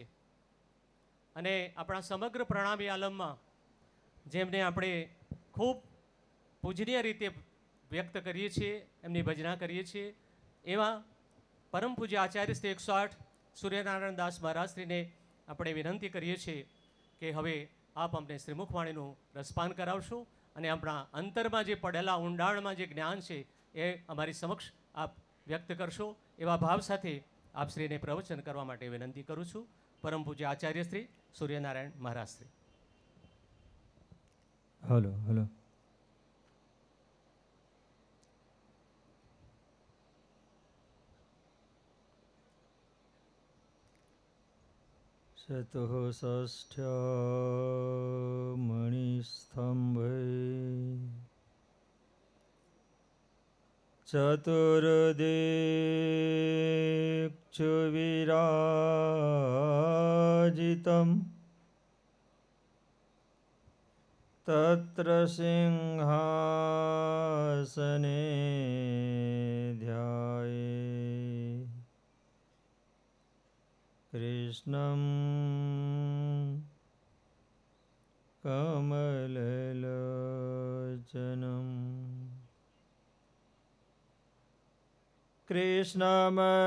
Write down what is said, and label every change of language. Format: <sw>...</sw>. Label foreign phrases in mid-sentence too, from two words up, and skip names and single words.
<gu>અને આપણા સમગ્ર પ્રણામી આલમમાં જેમને આપણે ખૂબ પૂજનીય રીતે વ્યક્ત કરીએ છીએ, એમની ભજના કરીએ છીએ, એવા પરમ પૂજ્ય આચાર્ય શ્રી 108 સૂર્યનારાયણ દાસ મહારાજશ્રીને આપણે વિનંતી કરીએ છીએ કે હવે આપ અમને શ્રીમુખવાણીનું રસપાન કરાવશો અને આપણા અંતરમાં જે પડેલા ઊંડાણમાં જે જ્ઞાન છે એ અમારી સમક્ષ આપ વ્યક્ત કરશો. એવા ભાવ સાથે આપ શ્રીને પ્રવચન કરવા માટે વિનંતી કરું છું. પરમ પૂજ્ય આચાર્ય શ્રી સૂર્યનારાયણ મહારાજ શ્રી.</gu> <en>hello hello.</en> <sa>शतः षष्ठ्या मणिस्तंभे चतुर्दिक् विराजितम् તત્ર સિંહાસને ધ્યાયે કૃષ્ણં કમલલોચનં કૃષ્ણં</sa>